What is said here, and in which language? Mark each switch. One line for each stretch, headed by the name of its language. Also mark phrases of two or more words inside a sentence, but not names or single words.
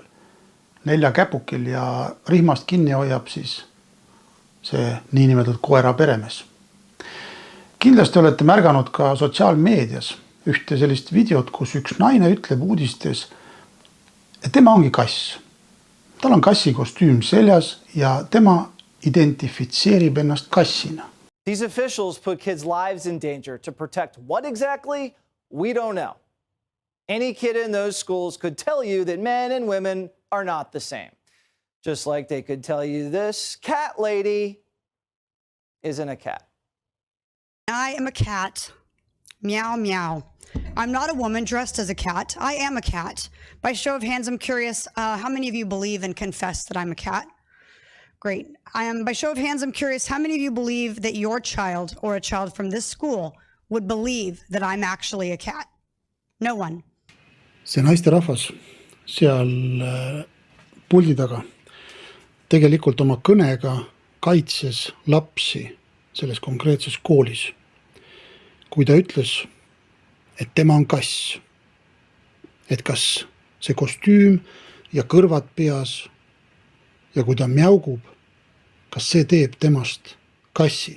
Estonian: 4 käpukil ja rihmast kinni hoiab siis see niinimetatud koera peremees. Kindlasti olete märganud ka sotsiaalmeedias ühte sellist videot, kus üks naine ütleb uudistes, et tema ongi kass. Tal on kassi kostüüm seljas ja tema identifitseerib ennast kassina.
English: These officials put kids' lives in danger to protect what exactly? We don't know. Any kid in those schools could tell you that men and women are not the same. Just like they could tell you this cat lady isn't a cat. I am a cat. Meow, meow. I'm not a woman dressed as a cat. I am a cat. By show of hands, I'm curious, how many of you believe and confess that I'm a cat? Great. By show of hands, I'm curious, how many of you believe that your child or a child from this school would believe that I'm actually a cat? No one.
Estonian: See naisterahvas seal puldi taga tegelikult oma kõnega kaitses lapsi selles konkreetses koolis. Kui ta ütles, et tema on kass. Et kas see kostüüm ja kõrvad peas ja kui ta mjaugub, kas see teeb temast kassi?